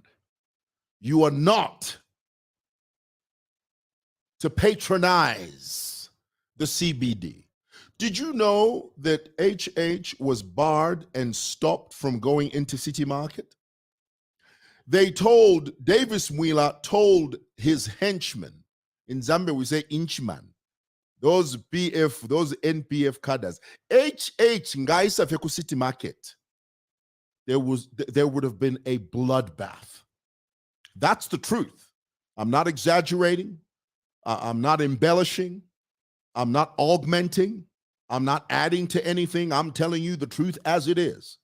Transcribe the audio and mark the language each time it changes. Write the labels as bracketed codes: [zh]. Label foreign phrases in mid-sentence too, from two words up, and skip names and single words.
[en] You are not to patronize the CBD. Did you know that HH was barred and stopped from going into City Market? Davis Mwila told his henchmen, in Zambia we say inchman, those NPF cadres, HH [bem] ngaisa feku [en] City Market, there would have been a bloodbath. That's the truth. I'm not exaggerating. I'm not embellishing. I'm not augmenting. I'm not adding to anything. I'm telling you the truth as it is.